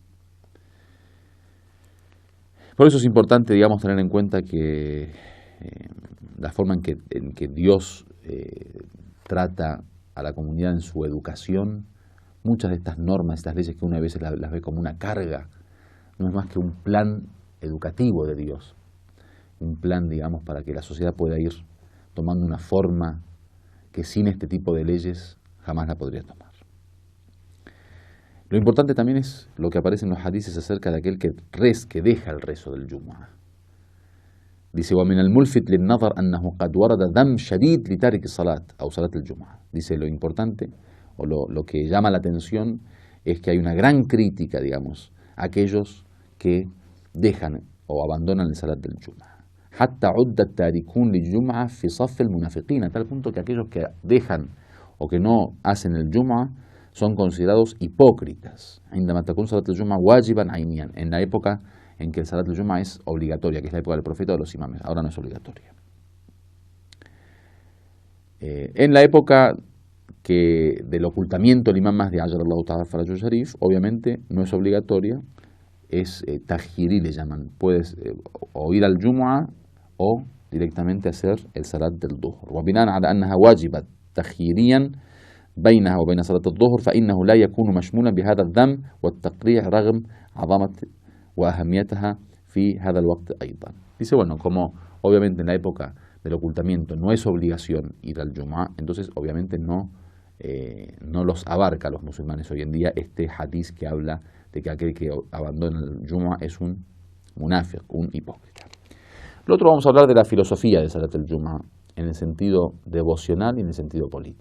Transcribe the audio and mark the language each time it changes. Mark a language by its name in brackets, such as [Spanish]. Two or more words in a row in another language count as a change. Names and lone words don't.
[Spanish] Por eso es importante, tener en cuenta que la forma en que Dios trata a la comunidad en su educación, muchas de estas normas, estas leyes que una vez las ve como una carga, no es más que un plan educativo de Dios, un plan, para que la sociedad pueda ir tomando una forma que sin este tipo de leyes jamás la podría tomar. Lo importante también es lo que aparece en los hadices acerca de aquel que deja el rezo del Jumu'ah. Dice: [Arabic] وَمِنَ الْمُلْفِتْ لِلنَّظَرْ أَنَّهُ قَدْ وَرَدَ ذَمْ شَدِيد لِتَارِكِ الصَّلَاةِ أو صلاة الجمعة. [Spanish] Dice, lo importante o lo que llama la atención es que hay una gran crítica, a aquellos que dejan o abandonan el salat del Jumu'ah. [Arabic] حتى عد التاركون للجمعة في صف المنافقين, [Spanish] a tal punto que aquellos que dejan o que no hacen el Jumu'ah son considerados hipócritas. [Arabic] عندما تكون صلاة الجمعة واجبا عينيا, [Spanish] en la época en que el salat del Jumu'ah es obligatoria, que es la época del profeta o de los imames, ahora no es obligatoria. En la época del ocultamiento del imam Mahdi, [Arabic] عجل الله تعالى فرجه الشريف, [Spanish] obviamente no es obligatoria, es tajiri, le llaman. Puedes o ir al Jumu'ah o directamente hacer el salat del Dhuhr. [Arabic] وبناء على أنها واجبة تخييريا بينها وبين صلاة الظهر فإنه لا يكون مشمولا بهذا الذم والتقريع رغم عظمة وأهميتها في هذا الوقت أيضا. [Spanish] Dice, como obviamente en la época del ocultamiento no es obligación ir al Jumu'ah, entonces obviamente no los abarca a los musulmanes hoy en día este hadiz que habla de que aquel que abandona el Jumu'ah es un munafiq, un hipócrita. Lo otro, vamos a hablar de la filosofía de [Arabic] صلاة الجمعة [Spanish] en el sentido devocional y en el sentido político.